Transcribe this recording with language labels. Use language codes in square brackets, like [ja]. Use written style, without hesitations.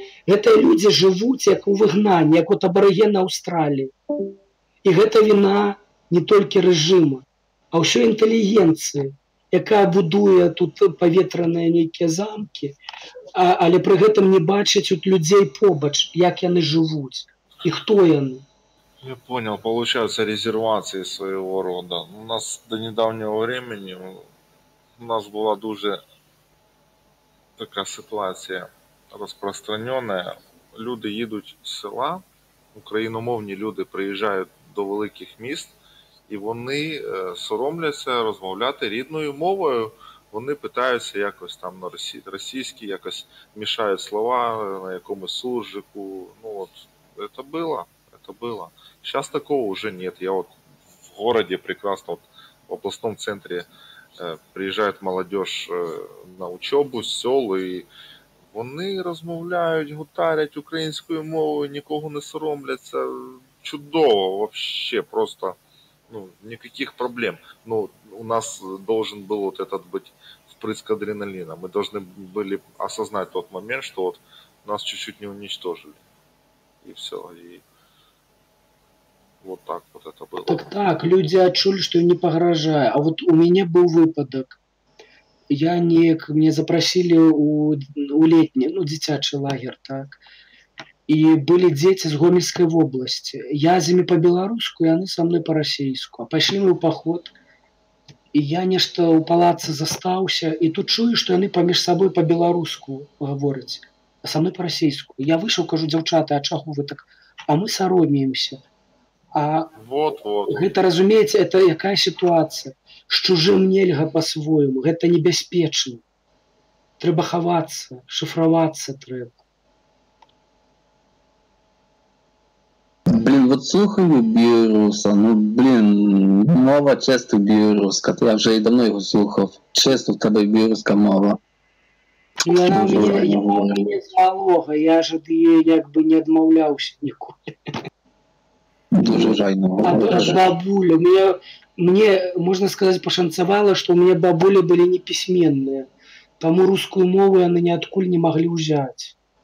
[be] Гэтыя людзі жывуць як у выгнанні, як от абарыгены Аўстраліі. І гэта віна не толькі рэжыма, а ўсё інтэлігенцыі, якая будуе тут паветраныя нейкія замкі, але пры гэтым не бачыць от людзей побач, як яны жывуць і хто яны. [ru] Я понял, получается резервации своего рода. У нас до недавнего времени у нас была [uk] дуже така ситуація розпространена. Люди їдуть з села, україномовні люди приїжджають до великих міст, і вони соромляться розмовляти рідною мовою. Вони питаються якось там на російській, якось мішають слова на якомусь суржику. [ru] Ну от, це было. Сейчас такого уже нет. Я вот в городе прекрасно, вот в областном центре [uk] приїжджає молодежь на учебу з сел, і вони розмовляють, гутарять українською мовою, нікого не соромляться. [ru] Чудово вообще, просто никаких проблем. Ну, у нас должен был вот этот быть впрыск адреналина. Мы должны были осознать тот момент, что вот нас чуть-чуть не уничтожили. И все. И вот так вот это было. [be] Так, люди адчулі, што не пагражае. А вот у мяне быў выпадак. Мне запросили у летні, дзіцячы лагер, так. І былі дзеці з Гомельскай вобласці. Я з імі па-беларуску, яны са мной па-расейску. А пайшлі мы ў паход, і я нешта ў палацы застаўся, і тут чую, што яны паміж сабой па-беларуску гавораць, а са мной па-расейску. Я выйшаў, кажу, дзяўчаты, а чаго вы так? А мы саромеемся. А гэта, разумееце, это якая сітуацыя? З чужым нельга па-свойму, гэта небяспечна. Трэба хавацца, шыфравацца трэба. [uk] Блин, вот слухаю Біруса, мова чисто біруська, я вже і давно його слухав. Чисто в тебе біруська мова. Вона у мене з малого, я ж від її якби не відмовлявся ніколи. Дуже жайно. [ru] А бабуля, мне, можно сказать, пошанцевало, что у меня бабули были неписьменные. Тому русскую мову они ниоткуль не могли взять.